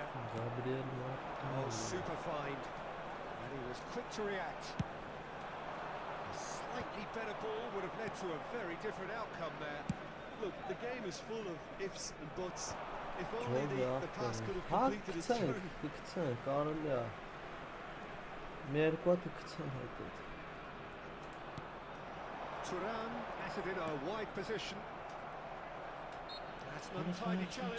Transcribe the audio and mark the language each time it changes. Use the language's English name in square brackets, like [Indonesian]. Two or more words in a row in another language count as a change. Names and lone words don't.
[English] Gabriel Oh, super find. And he was quick to react. A slightly better ball would have led to a very different outcome there. Look, the game is full of ifs and buts. If [Turkish] Çok [English] only the pass could have completed its journey. [Armenian] Կգցեն, կարելի է։ Մի երկու հատ կգցեն հետո։ [English] Thuram has it in a wide position. That's an untidy challenge.